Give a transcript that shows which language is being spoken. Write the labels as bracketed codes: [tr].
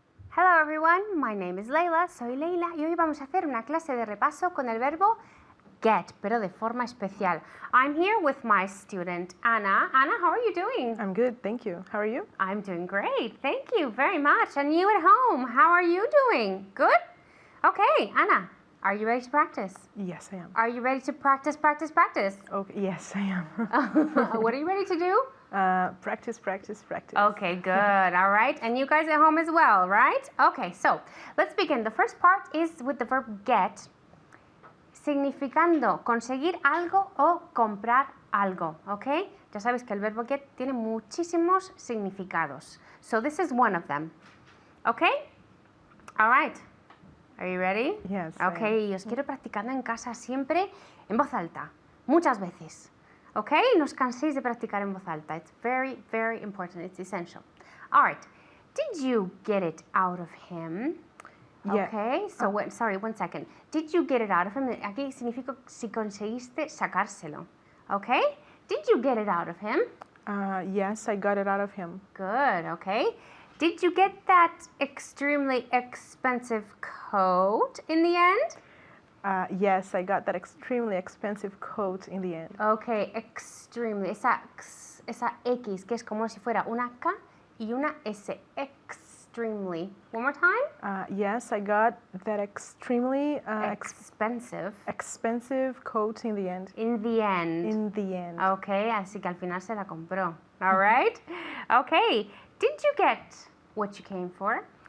[en] Hello everyone, my name is Leila, [es] soy Leila y hoy vamos a hacer una clase de repaso con el verbo get, pero de forma especial. [en] I'm here with my student Anna. Anna, how are you doing? I'm good, thank you. How are you? I'm doing great, thank you very much. And you at home, how are you doing? Good? Okay, Anna, are you ready to practice? Yes, I am. Are you ready to practice? Okay, yes, I am. What are you ready to do? Practice. Okay, good. All right. And you guys at home as well, right? Okay, so let's begin. The first part is with the verb get, [es] significando conseguir algo o comprar algo, [en] okay? [es] Ya sabéis que el verbo get tiene muchísimos significados. [en] So this is one of them. Okay? All right. Are you ready? Yes. [es] Okay, os quiero practicando en casa siempre en voz alta, muchas veces. ¿Ok? No os canséis de practicar en voz alta. [en] It's very, very important. It's essential. All right. Did you get it out of him? Yeah. Okay. So, sorry, one second. Did you get it out of him? [es] Aquí significa si conseguiste sacárselo. [en] Okay? Did you get it out of him? Yes, I got it out of him. Good. Okay. Did you get that extremely expensive coat in the end? Yes, I got that extremely expensive coat in the end. Okay, extremely. [es] Esa X que es como si fuera una K y una S. [en] Extremely. One more time? Yes, I got that extremely expensive coat in the end. In the end. [es] Okay, así que al final se la compró. [en] All right? Okay. Did you get what you came for?